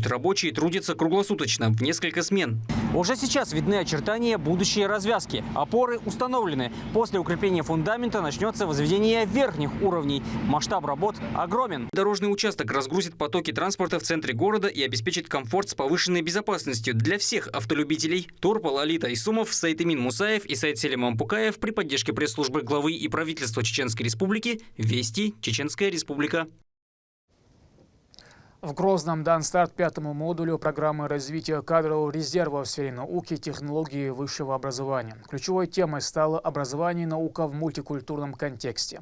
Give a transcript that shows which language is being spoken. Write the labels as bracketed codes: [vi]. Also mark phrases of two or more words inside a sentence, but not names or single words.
[ru] Рабочие трудятся круглосуточно, в несколько смен. Уже сейчас видны очертания будущей развязки. Опоры установлены. После укрепления фундамента начнется возведение верхних уровней. Масштаб работ огромен. Дорожный участок разгрузит потоки транспорта в центре города и обеспечит комфорт с повышенной безопасностью для всех автолюбителей. Турпал Алита Исумов, Сайтымин Мусаев и Сайт Селиман Пукаев при поддержке пресс-службы главы и правительства Чеченской Республики. Вести, Чеченская Республика. В Грозном дан старт пятому модулю программы развития кадрового резерва в сфере науки и технологии высшего образования. Ключевой темой стало образование и наука в мультикультурном контексте.